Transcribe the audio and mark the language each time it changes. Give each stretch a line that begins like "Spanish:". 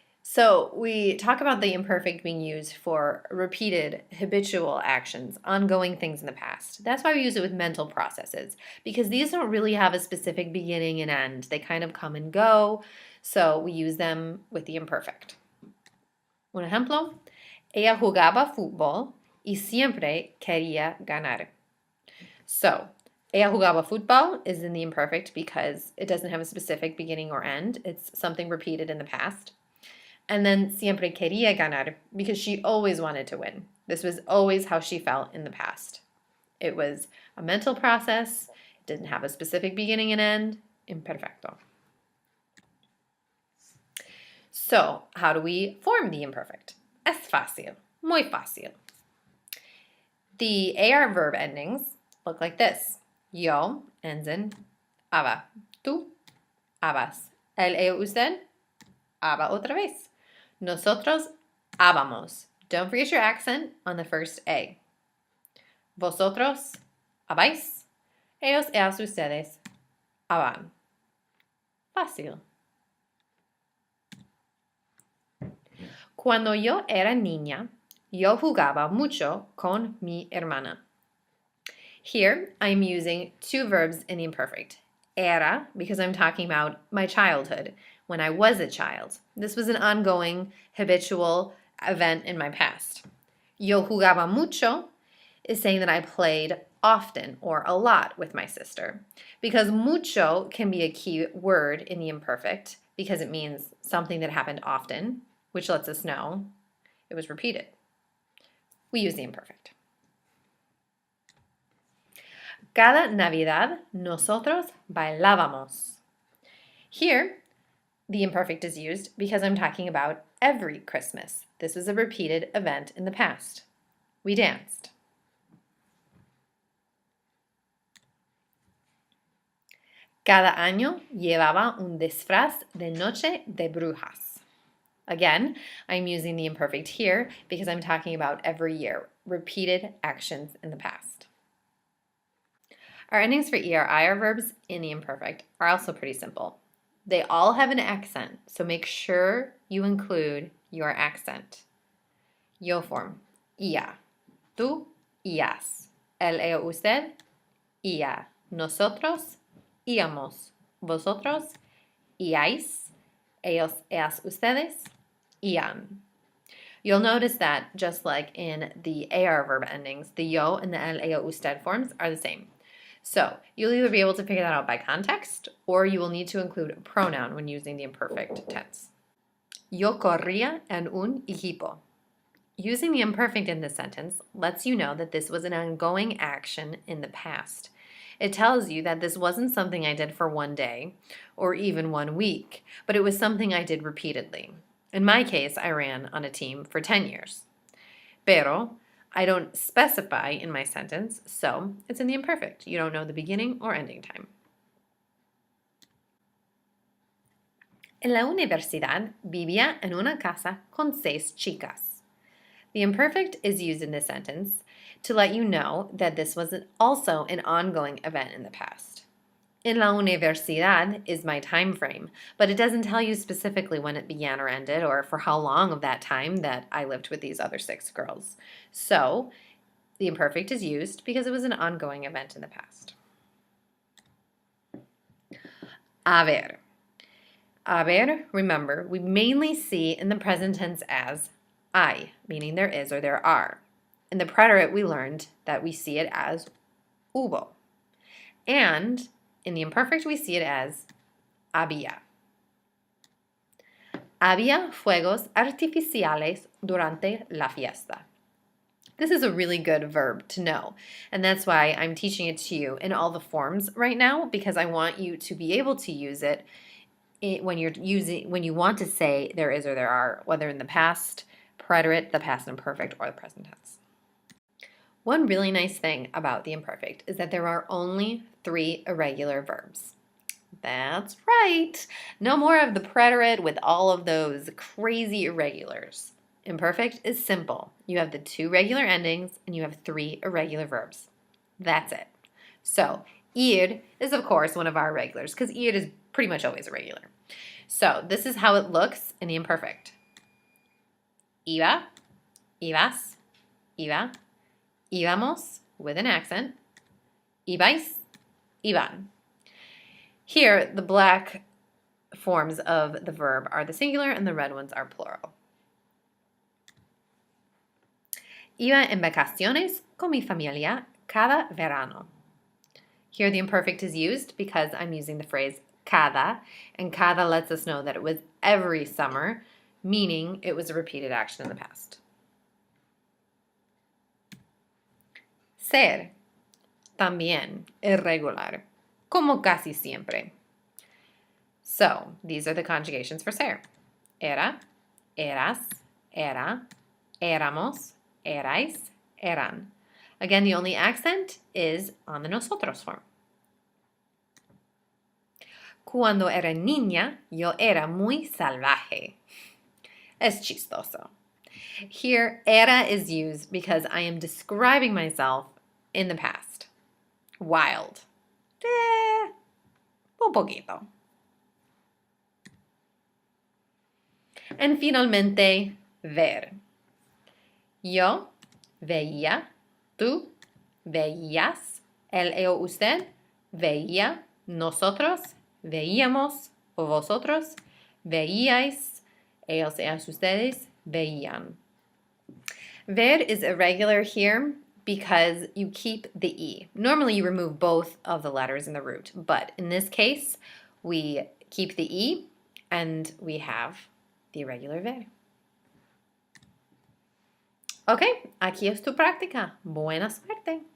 English: So we talk about the imperfect being used for repeated habitual actions, ongoing things in the past. That's why we use it with mental processes, because these don't really have a specific beginning and end. They kind of come and go, so we use them with the imperfect.
Spanish: Un ejemplo, ella jugaba fútbol y siempre quería ganar.
English: So,
Spanish: ella jugaba fútbol
English: is in the imperfect because it doesn't have a specific beginning or end. It's something repeated in the past. And then
Spanish: siempre quería ganar
English: because she always wanted to win. This was always how she felt in the past. It was a mental process. It didn't have a specific beginning and end. Imperfecto. So, how do we form the imperfect?
Spanish: Es fácil. Muy fácil.
English: The AR verb endings look like this. Yo ends in aba. Tú, abas.
Spanish: El, ella, usted, aba otra vez. Nosotros, habamos.
English: Don't forget your accent on the first A.
Spanish: Vosotros, habáis. Ellos, ellas, ustedes, haban. Fácil. Cuando yo era niña, yo jugaba mucho con mi hermana.
English: Here, I'm using two verbs in the imperfect. Era, because I'm talking about my childhood, when I was a child. This was an ongoing, habitual event in my past.
Spanish: Yo jugaba mucho
English: is saying that I played often or a lot with my sister, because mucho can be a key word in the imperfect because it means something that happened often, which lets us know it was repeated. We use the imperfect.
Spanish: Cada Navidad, nosotros bailábamos.
English: Here, the imperfect is used because I'm talking about every Christmas. This was a repeated event in the past. We danced.
Spanish: Cada año llevaba un disfraz de Noche de Brujas.
English: Again, I'm using the imperfect here because I'm talking about every year, repeated actions in the past. Our endings for ERI, our verbs in the imperfect, are also pretty simple. They all have an accent, so make sure you include your accent.
Spanish: Yo form, ia. Tú, ias. El, ella, usted, ia. Nosotros, íamos. Vosotros, iáis. Ellos, ellas, ustedes, ian.
English: You'll notice that just like in the AR verb endings, the yo and the el, ella, usted forms are the same. So you'll either be able to figure that out by context, or you will need to include a pronoun when using the imperfect tense.
Spanish: Yo corría en un equipo.
English: Using the imperfect in this sentence lets you know that this was an ongoing action in the past. It tells you that this wasn't something I did for one day or even 1 week, but it was something I did repeatedly. In my case, I ran on a team for 10 years. Pero I don't specify in my sentence, so it's in the imperfect. You don't know the beginning or ending time.
Spanish: En la universidad vivía en una casa con 6 chicas.
English: The imperfect is used in this sentence to let you know that this was also an ongoing event in the past.
Spanish: En la universidad
English: is my time frame, but it doesn't tell you specifically when it began or ended or for how long of that time that I lived with these other 6 girls. So the imperfect is used because it was an ongoing event in the past. Haber. Haber, remember, we mainly see in the present tense as hay, meaning there is or there are. In the preterite, we learned that we see it as hubo. And in the imperfect, we see it as había.
Spanish: Había fuegos artificiales durante la fiesta.
English: This is a really good verb to know, and that's why I'm teaching it to you in all the forms right now, because I want you to be able to use it when you want to say there is or there are, whether in the past, preterite, the past imperfect, or the present tense. One really nice thing about the imperfect is that there are only 3 irregular verbs. That's right. No more of the preterite with all of those crazy irregulars. Imperfect is simple. You have the 2 regular endings and you have 3 irregular verbs. That's it. So, ir is of course one of our irregulars because ir is pretty much always irregular. So, this is how it looks in the imperfect.
Spanish: Iba, ibas, iba, íbamos
English: with an accent,
Spanish: ibais, iban.
English: Here, the black forms of the verb are the singular and the red ones are plural. Iba en vacaciones con mi familia cada verano. Here the imperfect is used because I'm using the phrase cada, and cada lets us know that it was every summer, meaning it was a repeated action in the past.
Spanish: Ser, también irregular, como casi siempre.
English: So, these are the conjugations for ser.
Spanish: Era, eras, era, éramos, erais, eran.
English: Again, the only accent is on the nosotros form.
Spanish: Cuando era niña, yo era muy salvaje. Es chistoso.
English: Here, era is used because I am describing myself in the past. Wild.
Spanish: Un poquito.
English: And finalmente, ver.
Spanish: Yo veía, tú veías, él, ella, usted veía, nosotros veíamos, vosotros veíais, ellos, ellas, ustedes veían.
English: Ver is irregular here because you keep the E. Normally you remove both of the letters in the root, but in this case we keep the E and we have the irregular ver.
Spanish: Ok, aquí es tu práctica. Buena suerte.